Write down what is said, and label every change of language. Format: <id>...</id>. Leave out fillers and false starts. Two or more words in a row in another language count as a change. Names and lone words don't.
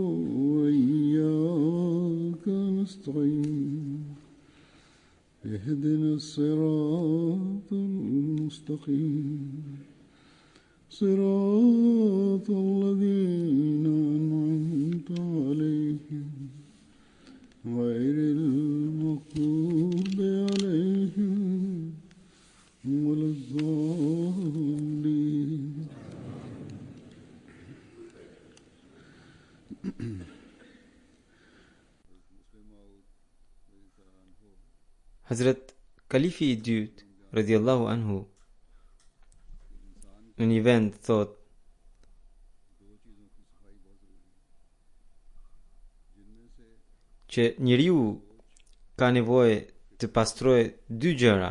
<ar>وإياك نستعين اهدنا الصراط المستقيم صراط الذين أنعمت عليهم غير المغضوب عليهم ولا الضالين.</ar> <sq>Hazrat Kalifi i dytë,</sq> <ar>رضي الله عنه,</ar> <sq>në një vend thot: që njeriu ka nevojë të pastrojë dy gjëra.</sq>